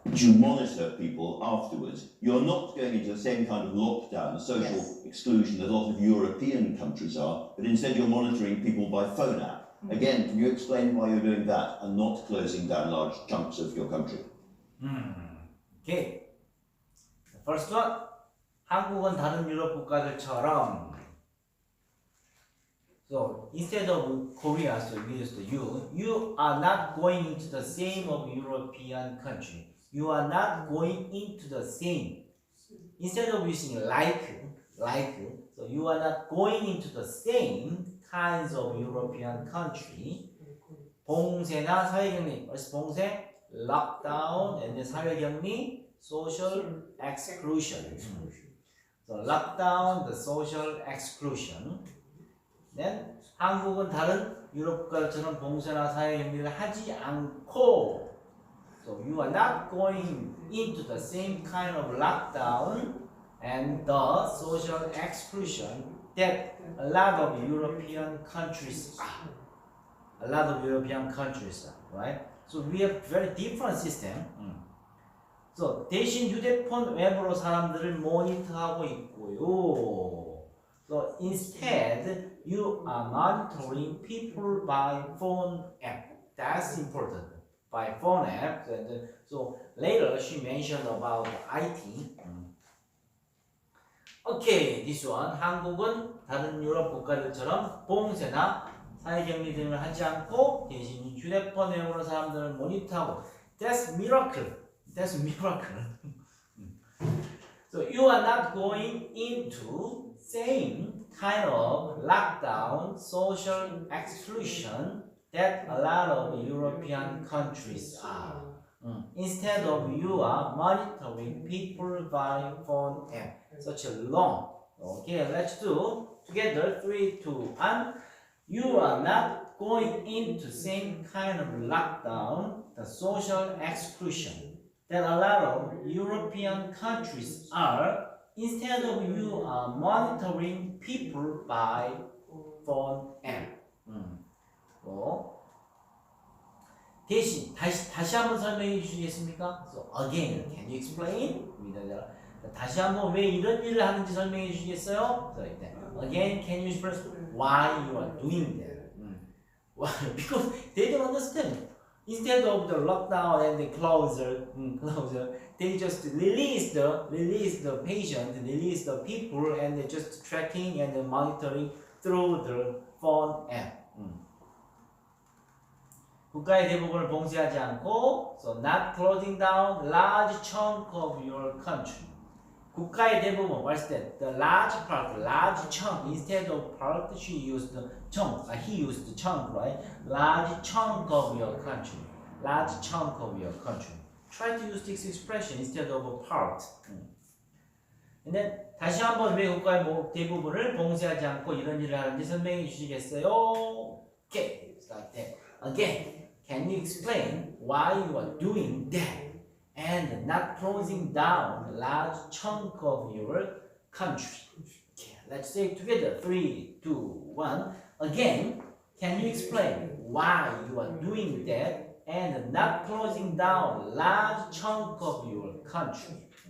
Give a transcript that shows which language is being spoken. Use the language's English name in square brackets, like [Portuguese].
[English] You monitor people afterwards. You're not going into the same kind of lockdown, social exclusion that a lot of European countries are, but instead you're monitoring people by phone app. Again, can you explain why you're doing that and not closing down large chunks of your country? Okay. The first one. [Korean] 한국은 다른 유럽 국가들처럼. [English] So instead of Korea, so we use the you. You are not going into the same of European country. You are not going into the same. Instead of using like, so you are not going into the same kinds of European country. [Korean] 봉쇄나 사회격리. [English] What's [Korean] 봉쇄? [English] Lockdown and then [Korean] 사회격리, [English] social exclusion. So lockdown, the social exclusion. Then [Korean] 한국은 다른 유럽 국가들처럼 봉쇄나 사회격리를 하지 않고. [English] So you are not going into the same kind of lockdown and the social exclusion that a lot of European countries are. A lot of European countries are, right? So we have very different system. So [Korean] 대신 휴대폰 앱으로 사람들을 모니터하고 있고요. [English] So instead, you are monitoring people by phone app. That's important. By phone app. So later she mentioned about IT. Okay, this one. [Korean] 한국은 다른 유럽 국가들처럼 봉쇄나 사회격리 등을 하지 않고 대신 휴대폰 앱으로 사람들을 모니터하고. [English] That's miracle. That's miracle. So you are not going into same kind of lockdown, social exclusion that a lot of European countries are. Instead of you are monitoring people by phone app. Such a long. Okay, let's do together 3, 2, 1. You are not going into same kind of lockdown, the social exclusion that a lot of European countries are. Instead of you are monitoring people by phone app. [Korean] 대신 다시 한번 설명해 주시겠습니까? [English] So again, can you explain? [Korean] 다시 한번 왜 이런 일을 하는지 설명해 주시겠어요? [English] So again, can you express why you are doing that? Why? Because they don't understand. Instead of the lockdown and the closure, they just release the patient, release the people, and they just tracking and monitoring through the phone app. [Korean] 국가의 대부분을 봉쇄하지 않고, [English] so not closing down large chunk of your country. [Korean] 국가의 대부분, [English] what's that? The large part, large chunk. Instead of part, she used the chunk. He used the chunk, right? Large chunk of your country. Large chunk of your country. Try to use this expression instead of a part. And then [Korean] 다시 한번 왜 국가의 대부분을 봉쇄하지 않고 이런 일을 하는지 설명해 주시겠어요? [English] Okay, it's like that. Again, can you explain why you are doing that? And not closing down a large chunk of your country. Okay, let's say it together. 3, 2, 1. Again, can you explain why you are doing that and not closing down a large chunk of your country?